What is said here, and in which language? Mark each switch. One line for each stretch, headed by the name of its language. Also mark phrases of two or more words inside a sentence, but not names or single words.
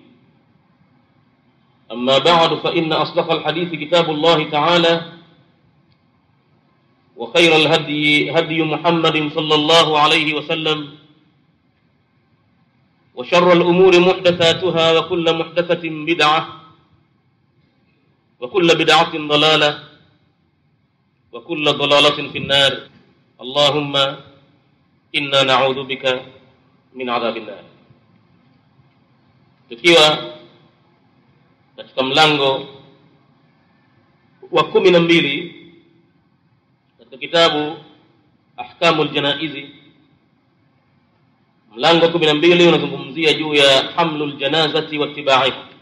Arabic: أما بعد فإن أصدق الحديث كتاب الله تعالى وخير الهدي هدي محمد صلى الله عليه وسلم وشر الأمور محدثاتها وكل محدثة بدعة وكل بدعة ضلالة وكل ضلالة في النار. اللهم إنا نعوذ بك من عذاب النار.
Swahili: Tukiwa katika mlango wa 12 katika kitabu Ahkamul Janaizi, mlango 12 unazungumzia juu ya
Arabic: حمل الجنازة واتباعها,